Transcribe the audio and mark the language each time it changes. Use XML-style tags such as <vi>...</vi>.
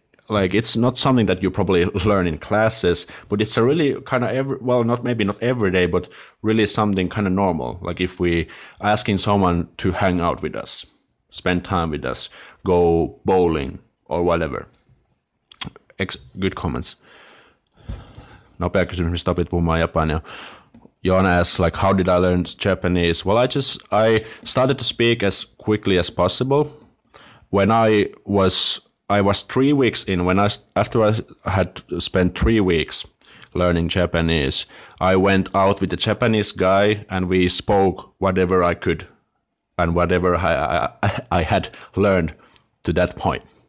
<en>Like it's not something that you probably learn in classes, but it's a really kind of not every day, but really something kind of normal. Like if we asking someone to hang out with us, spend time with us, go bowling or whatever. Good comments.</en> <fi>Nopea kysymys, mistä opit puhumaan japania?</fi> <en>Joona asks, like, how did I learn Japanese? Well, I started to speak as quickly as possible. When I was 3 weeks in, after I had spent 3 weeks learning Japanese, I went out with the Japanese guy and we spoke whatever I could and whatever I had learned to that point.</en>